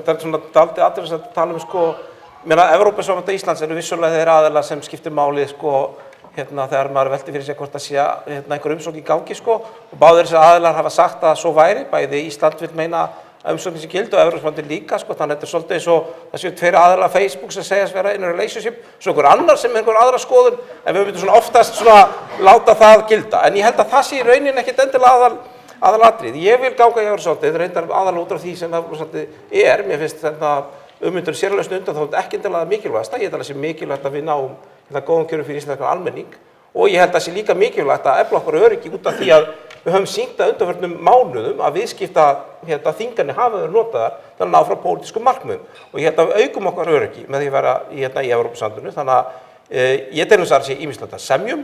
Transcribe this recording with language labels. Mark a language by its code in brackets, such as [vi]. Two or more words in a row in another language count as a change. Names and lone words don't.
[is] Þetta er svona dálítið atriði að tala Evrópusambandið Íslands eru vissulega þeir aðilar sem skiptir máli þegar maður velti fyrir sig hvort það sé einhver umsókn í gangi og báðir þessir aðilar hafa sagt að svo væri, bæði Ísland vil meina að umsóknin sé gild og Evrópusambandið líka þannig að þetta er svolítið eins og það séu 2 aðilar Facebook sem segjast vera [en] in a relationship [is] svo einhver annar sem einhver aðra skoðun en við myndum svona oftast láta það gilda en ég held að það sé í rauninni ekkert endilega aðalatrið. Ég vil ganga í Evrópusambandið reyndar aðalega út af því sem Evrópusambandið er. Mér finnst ummyndur sérlausn undan þá ekki endilega mikilvægast. Ég held að það sé mikilvægt að við náum góðum kjörum fyrir íslenskan almenning og ég held að það sé líka mikilvægt að efla okkar öryggi út af því að við höfum sýnt að undanförnum mánuðum að viðskiptaþvinganir hafa verið notaðar til að ná frá pólitískum markmiðum og ég held að við aukum okkar öryggi með því að vera í Evrópusambandinu þannig að ég tel að það sé ýmislegt að semjum.